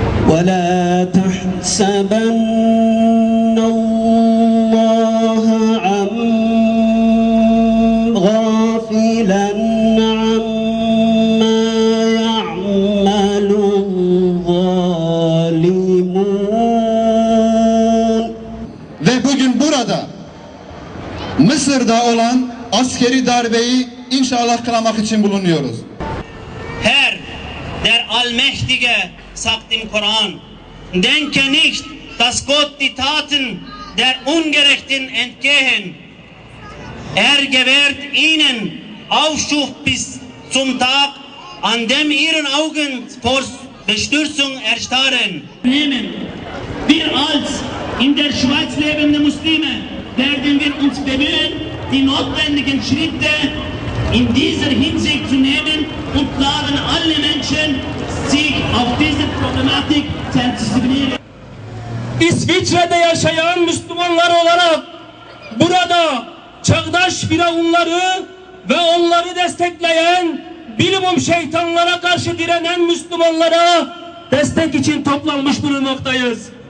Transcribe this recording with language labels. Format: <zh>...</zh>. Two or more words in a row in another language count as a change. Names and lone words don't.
<ar>ولا تحسبن الله غافلا عما يعمل الظالمون.</ar> <tr>Ve bugün burada Mısır'da olan askeri darbeyi inşallah kınamak için bulunuyoruz.</tr> <de>Herr, der Allmächtige sagt im Koran, denke nicht, dass Gott die Taten der Ungerechten entgehen. Gewährt ihnen Aufschub bis zum Tag, an dem ihren Augen vor Bestürzung erstarren. Wir als in der Schweiz lebende Muslime werden wir uns bemühen, die notwendigen Schritte in dieser Hinsicht zu nehmen und laden alle Menschen, sich auf diese Problematik zu sensibilisieren.</de> <tr>İsviçre'de yaşayan Müslümanlar olarak burada çağdaş firavunları ve onları destekleyen bilimum şeytanlara karşı direnen Müslümanlara destek için toplanmış bulunmaktayız.</tr>